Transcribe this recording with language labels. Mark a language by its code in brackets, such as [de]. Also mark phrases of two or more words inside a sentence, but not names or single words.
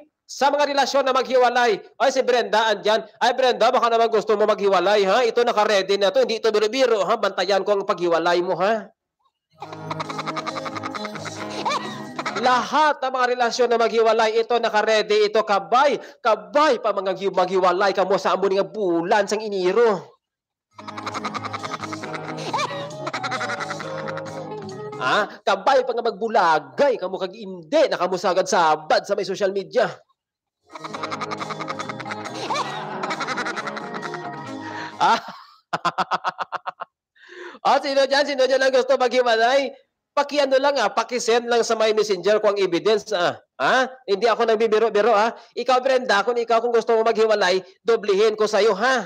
[tl] Sa mga relasyon na maghiwalay, ay si Brenda andyan. Ay Brenda, baka naman gusto mo maghiwalay, ha? Ito naka-ready na to. Hindi ito biro-biro, ha? Bantayan ko ang paghiwalay mo, ha? Lahat ng mga relasyon na maghiwalay, ito naka-ready, ito kabay. [hil] Kabay pa mga maghiwalay ka mo sa amo nga bulan sang iniro. Kabay pa nga magbulagay kamo kag indi nakamusagad sabad sa may [en] social media. [tl] Sino dyan ang gusto maghiwalay? Pakiano lang pakisend lang sa my messenger ko ang evidence Hindi ako nagbibiro-biro Ikaw Brenda, kung gusto mo maghiwalay, doblehin ko sa iyo ha.